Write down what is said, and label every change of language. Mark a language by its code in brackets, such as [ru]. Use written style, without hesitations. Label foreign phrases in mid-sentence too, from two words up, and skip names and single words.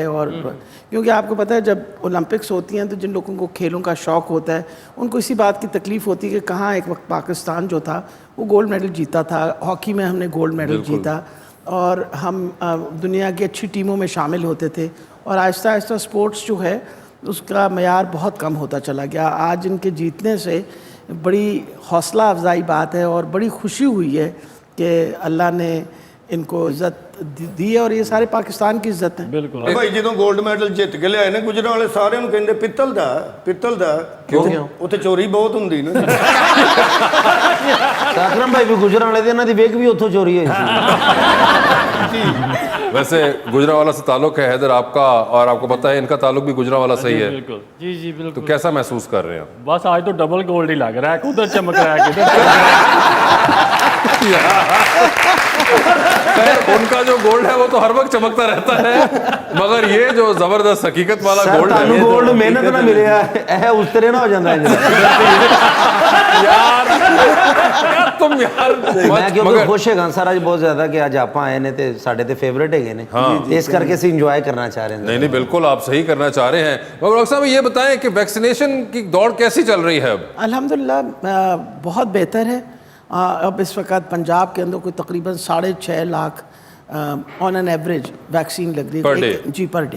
[ur] اور کیونکہ آپ کو پتہ ہے جب اولمپکس ہوتی ہیں تو جن لوگوں کو کھیلوں کا شوق ہوتا ہے ان کو اسی بات کی تکلیف ہوتی ہے کہ کہاں ایک وقت پاکستان جو تھا وہ [en] gold medal [ur] جیتا تھا، ہاکی میں ہم نے [en] gold medal [ur] جیتا، اور ہم دنیا کی اچھی ٹیموں میں شامل ہوتے تھے، اور آہستہ آہستہ سپورٹس جو ہے اس کا معیار بہت کم ہوتا چلا گیا۔ آج ان کے جیتنے سے بڑی حوصلہ افزائی بات ہے اور بڑی خوشی ہوئی ہے کہ اللہ نے ان کو عزت دی ہے، اور یہ سارے پاکستان کی عزت ہے۔ بالکل [pa] بھائی جدوں [en] gold medal [pa] جیت کے لے آئے نے گجران والے سارے نوں کہندے پتل دا کیوں؟ اوتھے چوری بہت ہوندی نا۔ اکرم بھائی بھی گجران والے دے، انہاں دی ویگ بھی اتھوں چوری ہوئی سی۔ [ur] ویسے گجرانوالا سے تعلق ہے حیدر آپ کا، اور آپ کو پتہ ہے ان کا تعلق بھی گجرانوالا سے ہی ہے، بالکل جی جی تو بالکل۔ کیسا محسوس کر رہے ہیں؟ بس آج تو [en] double gold [ur] ہی لگ رہا ہے، ادھر چمک رہا ہے کدھر۔ ان کا جو گولڈ ہے وہ تو ہر وقت چمکتا رہتا ہے، مگر یہ جو زبردست حقیقت والا سر گولڈ [pa] تانوں [ur] ہے [pa] گولڈ محنت نہ ملے اے اس طرح نہ ہو جاندا ہے۔ [ur] یار تم یار [pa] میں کیونکہ خوش ہے سر اج بہت زیادہ کہ اج آپ آئے نے تے ساڈے تے فیورٹ ہے نے، اس کر کے اسی انجوائے کرنا چاہ رہے ہیں۔ [ur] نہیں بالکل آپ صحیح کرنا چاہ رہے ہیں، مگر ڈاکٹر صاحب یہ بتائیں کہ ویکسینیشن کی دوڑ کیسی چل رہی ہے اب؟ الحمدللہ بہت بہتر ہے۔ اب اس وقت پنجاب کے اندر کوئی تقریباً 6.5 لاکھ [en] on an average [ur] ویکسین لگ رہی ہے جی [en] per day.